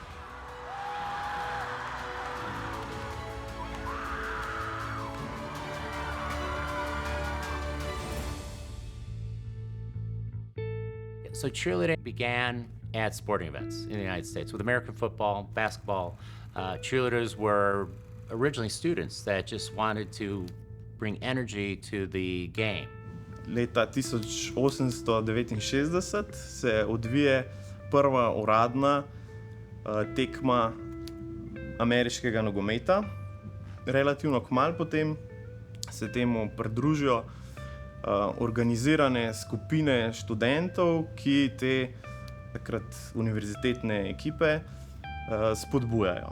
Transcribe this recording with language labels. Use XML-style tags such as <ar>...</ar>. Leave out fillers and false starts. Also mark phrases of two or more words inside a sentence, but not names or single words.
<en>So cheerleading began at sporting events in the United States with American football, basketball. Cheerleaders were originally students that just wanted to bring energy to the game.</en> <sl>Leta 1869 se odvije prva uradna tekma ameriškega nogometa. Relativno kmalu potem se temu pridružijo organizirane skupine študentov, ki te takrat univerzitetne ekipe spodbujajo.</sl>